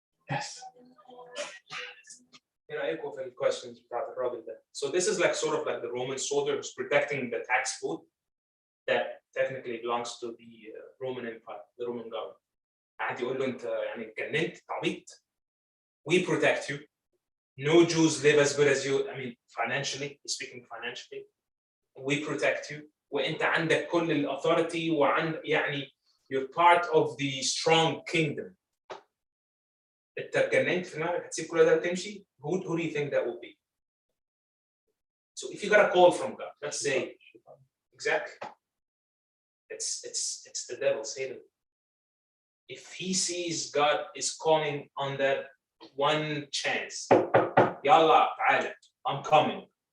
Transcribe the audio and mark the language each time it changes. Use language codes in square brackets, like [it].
[en] Yes. [ar] ايه رايكم في الكويستشنز بتاعت الراجل ده؟ [en] So this is like sort of like the Roman soldier who's protecting the tax food that technically belongs to the Roman Empire, the Roman government. [ar] قاعد يقول له انت يعني اتجننت عبيط. [en] We protect you. no Jews live as good as you. I mean, financially, speaking financially, we protect you. [ar] وانت عندك كل الاثوريتي وعند يعني [en] you're part of the strong kingdom. [ar] انت اتجننت في دماغك هتسيب كل ده وتمشي؟ [en] Who do you think that would be? So if you got a call from God, let's say, exactly, it's the devil, Satan. If he sees God is calling on that one chance, [ar] يلا تعالى, [en] I'm coming.